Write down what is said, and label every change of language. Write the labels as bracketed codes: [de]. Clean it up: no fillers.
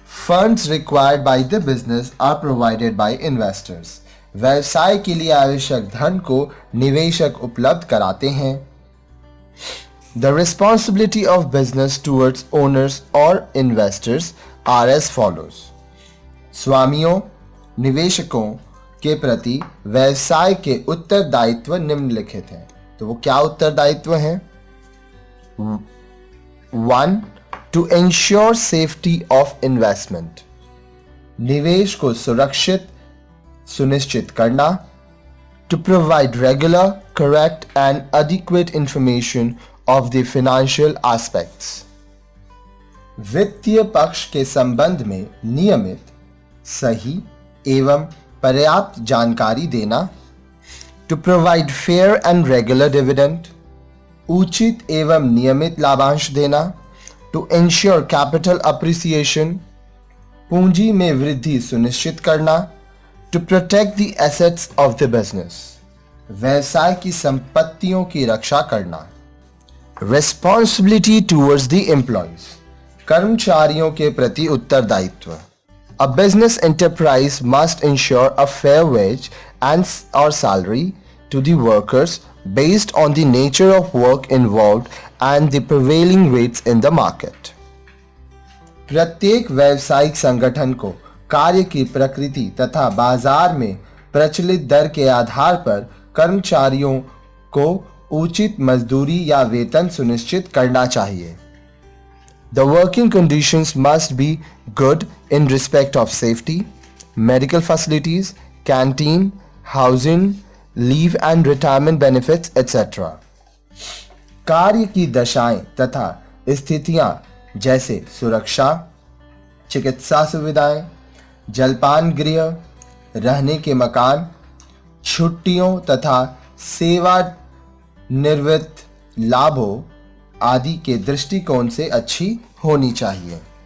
[en] Funds required by the business are provided by investors. [hi] व्यवसाय के लिए आवश्यक धन को निवेशक उपलब्ध कराते हैं. [en] The responsibility of business towards owners or investors are as follows. [hi] स्वामियों, निवेशकों के प्रति व्यवसाय के उत्तरदायित्व निम्नलिखित हैं. तो वो क्या उत्तरदायित्व हैं? [en] 1. To ensure safety of investment. [hi] निवेश को सुनिश्चित करना. [en] To provide regular, correct and adequate information of the financial aspects. [hi] वित्तीय पक्ष के संबंध में नियमित, सही एवं पर्याप्त जानकारी देना. [en] To provide fair and regular dividend. [hi] उचित एवं नियमित लाभांश देना. [en] To ensure capital appreciation. [hi] पूंजी में वृद्धि सुनिश्चित करना. [en] To protect the assets of the business. [hi] व्यवसाय की संपत्तियों की रक्षा करना. [en] Responsibility towards the employees. [hi] कर्मचारियों के प्रति उत्तरदायित्व. [en] A business enterprise must ensure a fair wage and or salary to the workers based on the nature of work involved and the prevailing rates in the market. [hi] प्रत्येक व्यावसायिक संगठन को कार्य की प्रकृति तथा बाजार में प्रचलित दर के आधार पर कर्मचारियों को उचित मजदूरी या वेतन सुनिश्चित करना चाहिए. [en] The working conditions must be good in respect of safety, medical facilities, canteen, housing, leave and retirement benefits, etc. [hi] कार्य की दशाएं तथा स्थितियां जैसे सुरक्षा, चिकित्सा सुविधाएं, जलपान गृह, रहने के मकान, छुट्टियों तथा सेवा निवृत्त लाभों आदि के दृष्टिकोण से अच्छी होनी चाहिए.